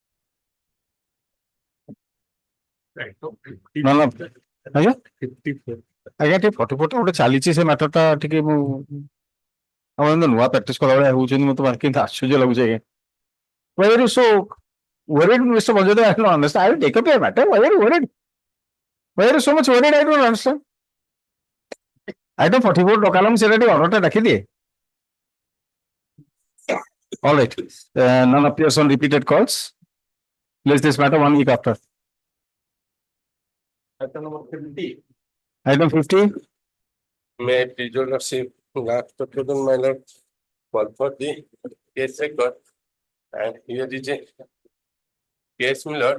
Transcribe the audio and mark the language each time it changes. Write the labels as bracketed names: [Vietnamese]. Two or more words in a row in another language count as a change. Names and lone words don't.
[English] none of ଆଜ୍ଞା 54 [Odia] ଆଜ୍ଞା ଟିକେ 44 ଗୋଟେ ଚାଲିଛି ସେ ମ୍ୟାଟରଟା ଟିକେ ମୁଁ ଆପଣ ନୂଆ ପ୍ରାକ୍ଟିସ କଲା ଭଳିଆ ହଉଛନ୍ତି ମତେ କିନ୍ତୁ ଆଶ୍ଚର୍ଯ୍ୟ ଲାଗୁଛି ଆଜ୍ଞା। [English] Why are you so worried, Mr. Manjudhar? I don't understand. I will take up your matter. Why are you worried? Why are you so much worried? I don't understand. Item 44 [Odia] ଡକାଲମ ସେଟା ଟିକେ ଅର୍ଡରଟା ଡାକିଦିଏ। [English] All right. None appears on repeated calls. Place this matter 1 week after. Item number 50. Item 50. May Lordship last to my lord for the case record, and here is a case, my lord.